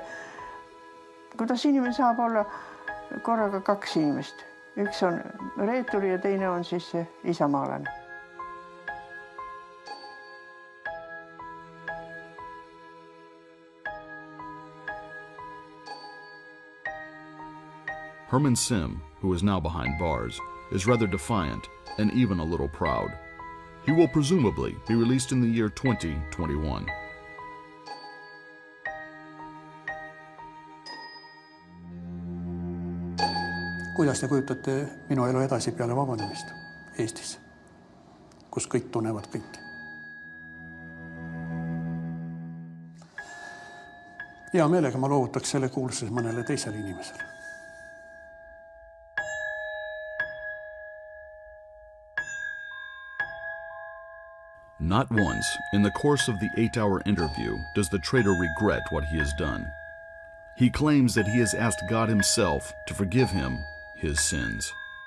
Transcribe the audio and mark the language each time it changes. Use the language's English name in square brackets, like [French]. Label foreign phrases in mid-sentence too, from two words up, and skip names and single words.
[Estonian] Kuidas inimene saab olla korraga 2 inimest? Üks on reeturi ja teine on siis isamaalane. [English] Herman Simm, who is now behind bars, is rather defiant and even a little proud. He will presumably be released in the year 2021. [Estonian] Kuidas te kujutate minu elu edasi peale vabanemist Eestis, kus kõik tunnevad kõiki? Hea meelega ma loovutaks selle kuulsuses mõnele teisele inimesele. [English] Not once in the course of the 8-hour interview does the traitor regret what he has done. He claims that he has asked God himself to forgive him his sins.